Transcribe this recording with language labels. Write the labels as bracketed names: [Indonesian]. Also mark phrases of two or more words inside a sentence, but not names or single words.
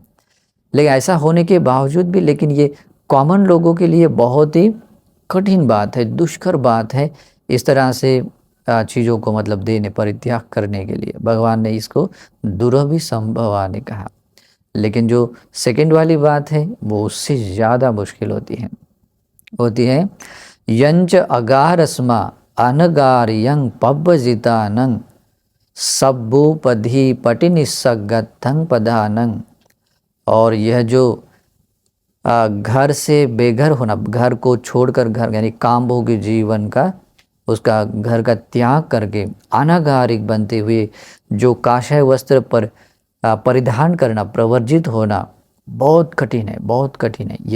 [Hindi] लेकिन ऐसा होने के बावजूद भी, लेकिन ये कॉमन लोगों के लिए बहुत ही कठिन बात है, दुष्कर बात है इस तरह से चीज़ों को मतलब देने, परित्याग करने के लिए। भगवान ने इसको [Pali] दुर्लभ संभवानि [Hindi] कहा। लेकिन जो सेकंड वाली बात है वो उससे ज़्यादा मुश्किल होती है [Pali] यंच अगारस्मा अनगार्यं पब्बजितानं सब्बुपधि पटिनिस्सगत्थं पदानं। [Hindi] और यह जो घर से बेघर होना, घर को छोड़कर, घर यानी काम भोगी जीवन का, उसका घर का त्याग करके अनागारिक बनते हुए जो काषाय वस्त्र पर परिधान करना, प्रवर्जित होना बहुत कठिन है, बहुत कठिन है।